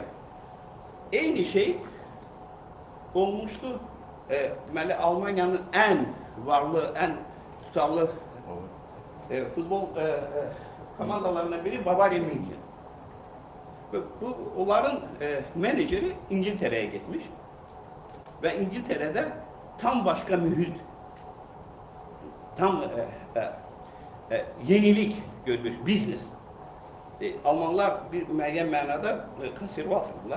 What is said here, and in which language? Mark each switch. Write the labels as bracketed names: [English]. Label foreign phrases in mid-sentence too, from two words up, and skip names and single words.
[Azerbaijani] Eyni şey olmuşdu deməli Almaniyanın ən varlı, ən tutarlı futbol komandalarından biri Bavariya München. [Turkish] Bu onların menajeri İngiltere'ye gitmiş ve İngiltere'de tam başka mühit, tam yenilik görmüş, business. [Azerbaijani] Almanlar bir müəyyən mənada konservatordurlar.